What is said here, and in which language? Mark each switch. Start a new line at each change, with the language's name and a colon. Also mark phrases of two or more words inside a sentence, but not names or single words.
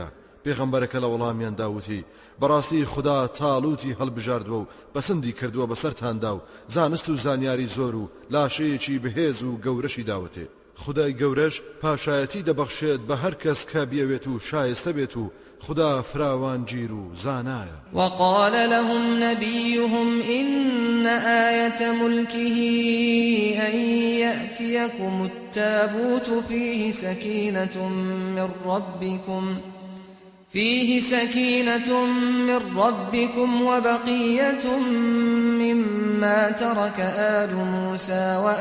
Central Kurdish: پێغەمبەرەکە لە وەڵامیان داوتی بەڕاستی خوددا تاڵوتی هەڵبژاردووە و بەسەندی کردووە بەسەرتاندا و زانست و زانیاری زۆر و لاشەیەکی بەهێز و گەورەشی داوتێ. خدای گەورەش پاشایەتی دەبەخشێت بە هەر کەس کە بیەوێت و شایستە بێت و خدا فراوان گیر و زانایە.
Arabic: وقال لهم نبيهم إن آية ملكه أن يأتيكم التابوت فيه سكينة من ربكم وبقية مما ترك آل موسى